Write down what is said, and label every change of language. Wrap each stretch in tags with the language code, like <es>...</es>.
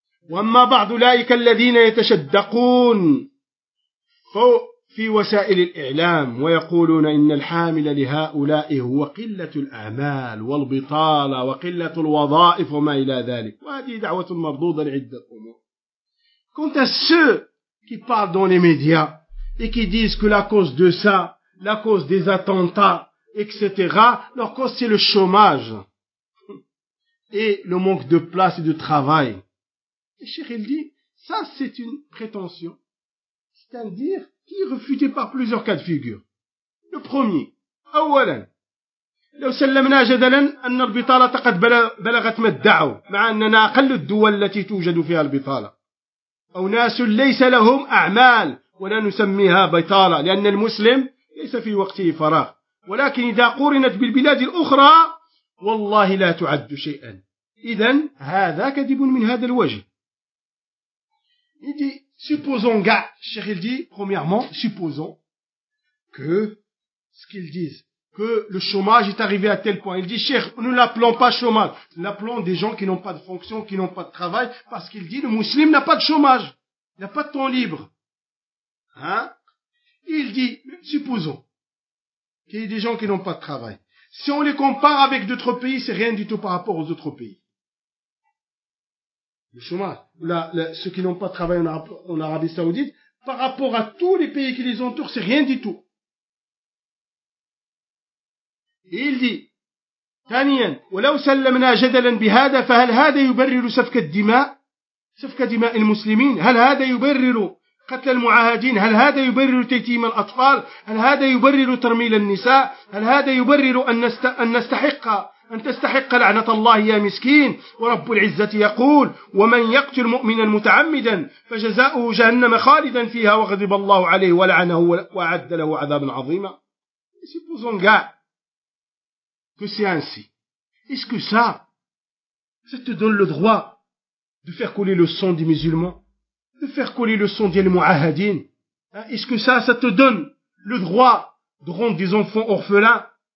<ar>وأما بعض أولئك الذين يتشدقون فوق في وسائل الإعلام ويقولون إن الحامل لهؤلاء هو قلة الأعمال والبطالة وقلة الوظائف وما إلى ذلك، وهذه دعوة مردودة لعدة أمور.</ar> <fr>Quant à ceux qui parlent dans les médias et qui disent que la cause de ça, la cause des attentats, etc., leur cause c'est le chômage et le manque de place et de travail. Et Cheikh, il dit, ça c'est une prétention. C'est un dire qui est refuté par plusieurs cas de figure. Le premier,</fr> <ar>أولاً, لو سلمنا جدلاً أن البطالة قد بلغت ما ادعوا مع أننا أقل الدول التي توجد فيها البطالة. أو ناس ليس لهم أعمال ولا نسميها بطالة لأن المسلم ليس في وقته فراغ. ولكن إذا قورنت بالبلاد الأخرى والله لا تعد شيئاً. إذن هذا كذب من هذا الوجه.</ar> <fr>Il dit, supposons, gars, Cheikh, il dit, premièrement, supposons que ce qu'ils disent, que le chômage est arrivé à tel point. Il dit, Cheikh, nous ne l'appelons pas chômage. Nous l'appelons des gens qui n'ont pas de fonction, qui n'ont pas de travail, parce qu'il dit, le musulman n'a pas de chômage. Il n'a pas de temps libre. Hein? Il dit, supposons qu'il y ait des gens qui n'ont pas de travail. Si on les compare avec d'autres pays, c'est rien du tout par rapport aux autres pays. Le chômage, ceux qui n'ont pas travaillé en Arabie Saoudite, par rapport à tous les pays qui les entourent, c'est rien du tout. Et il dit, Tanien,</fr> <ar>ولو سلمنا جدلا بهذا فهل هذا يبرر سفك دماء المسلمين؟ هل هذا يبرر قتل المعاهدين؟ هل هذا يبرر تيتيم الأطفال؟ هل هذا يبرر ترميل النساء؟ هل هذا يبرر أن نستحق أن تستحق لعنة الله يا مسكين؟ ورب العزة يقول ومن يقتل مؤمنا متعمدا فجزاؤه جهنم خالدا فيها وغضب الله عليه ولعنه وأعد له عذابا عظيما.</ar> <fr>Supposons gars que c'est ainsi. Est-ce que ça te donne le droit de faire couler le sang des musulmans, de faire couler le sang des mouahadines? Est-ce que ça te donne le droit de rendre des enfants orphelins?</fr>